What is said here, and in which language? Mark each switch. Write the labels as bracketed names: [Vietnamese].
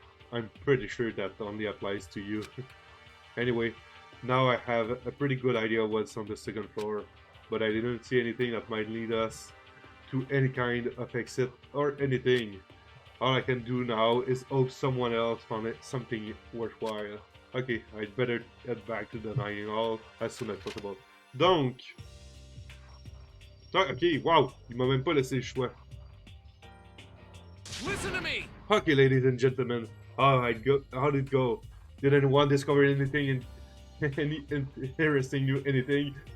[English] I'm pretty sure that only applies to you. Anyway, now I have a pretty good idea of what's on the second floor, but I didn't see anything that might lead us to any kind of exit or anything. All I can do now is hope someone else found something worthwhile. Okay, I'd better head back to the dining hall as soon as possible. Donc... [French] Ah, ok, wow, il m'a même pas laissé le choix. [English] Listen to me! Okay, ladies and gentlemen, how'd it go? Did anyone discover anything any interesting new anything?